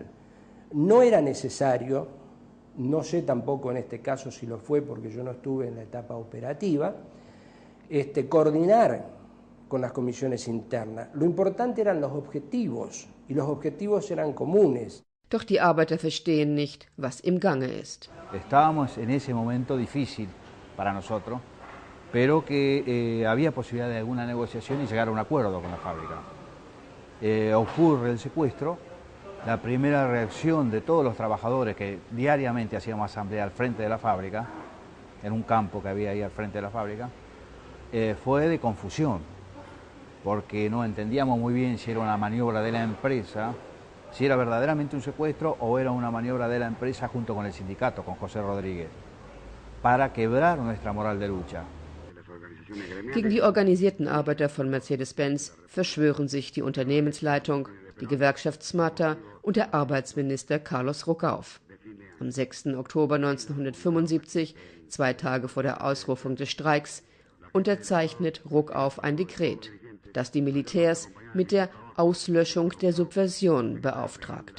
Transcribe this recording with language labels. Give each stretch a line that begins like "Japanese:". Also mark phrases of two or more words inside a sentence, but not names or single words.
Spanish: No era necesario, no sé tampoco en este caso si lo fue porque yo no estuve en la etapa operativa, coordinar con las comisiones internas. Lo importante eran los objetivos y los objetivos eran comunes.
German: Doch die Arbeiter verstehen nicht, was im Gange ist.
Spanish: Estábamos en ese momento difícil para nosotros, pero que había posibilidad de alguna negociación y llegar a un acuerdo con la fábrica. Ocurre el secuestro, la primera reacción de todos los trabajadores que diariamente hacíamos asamblea al frente de la fábrica, en un campo que había ahí al frente de la fábrica, fue de confusión, porque no entendíamos muy bien si era una maniobra de la empresa, si era verdaderamente un secuestro o era una maniobra de la empresa junto con el sindicato, con José Rodríguez, para quebrar nuestra moral de lucha.
German: Gegen die organisierten Arbeiter von Mercedes-Benz verschwören sich die Unternehmensleitung, die Gewerkschaft SMATA und der Arbeitsminister Carlos Ruckauf. Am 6. Oktober 1975, 2 Tage vor der Ausrufung des Streiks, unterzeichnet Ruckauf ein Dekret, das die Militärs mit der Auslöschung der Subversion beauftragt.